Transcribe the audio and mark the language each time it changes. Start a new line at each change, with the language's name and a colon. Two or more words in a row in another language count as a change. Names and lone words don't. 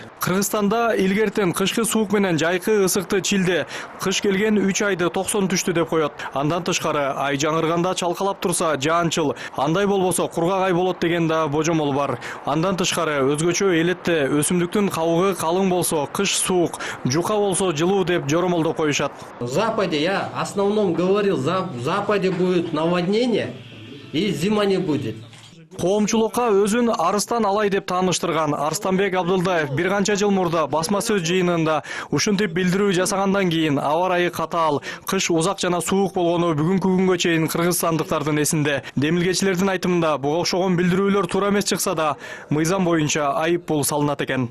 Kyrgyz: Кыргызстанда илгертен кышкы суук менен жайкы ысыкты чилде кыш келген 3 айды 90 түштү деп коет. Андан тышкары ай жаңырганда чалкалап турса жаанчыл, андай болбосо кургак ай болот деген да божомол бар. Андан тышкары өзгөчө элетте өсүмдүктүн кабыгы калың болсо кыш суук, жука болсо жылуу деп жоромолдоп коюшат.
Russian: В Западе я в основном говорил, в Западе будет наводнение и зима не будет.
Kyrgyz: Коомчулукка өзүн арыстан алай деп тааныштырган Арстанбек Абдылдаев бир канча жыл мурда басма сөз жыйынында ушинтип билдирүү жасагандан кийин аба ырайы катаал, кыш узак жана суук болгону бүгүнкү күнгө чейин кыргызстандыктардын эсинде. Демилгечилердин айтымында буга окшогон билдирүүлөр туура эмес чыкса да, мыйзам боюнча айыппул салынат экен.